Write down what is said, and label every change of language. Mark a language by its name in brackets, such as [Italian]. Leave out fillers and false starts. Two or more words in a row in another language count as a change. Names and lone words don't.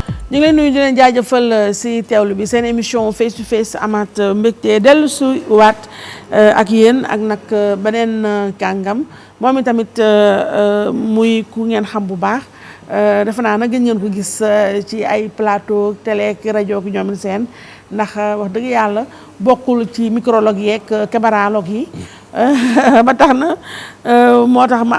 [Wolof] ñu ngi leen nuyu di leen jaajëfal si teewlu bi seen émission [English] face to face [Wolof] amaat mbégte dellu si waat ak yéen ak nag beneen kàngam moom itamit muy ku ngeen xam bu baax defe naa nag gën ngeen ko gis ci ay [French] plateau télé [Wolof] ak rajo ak ñoom seen ndax wax dëgg yàlla bokkul ci micrologue yeeg cabaralogue yi ba tax na moo tax ma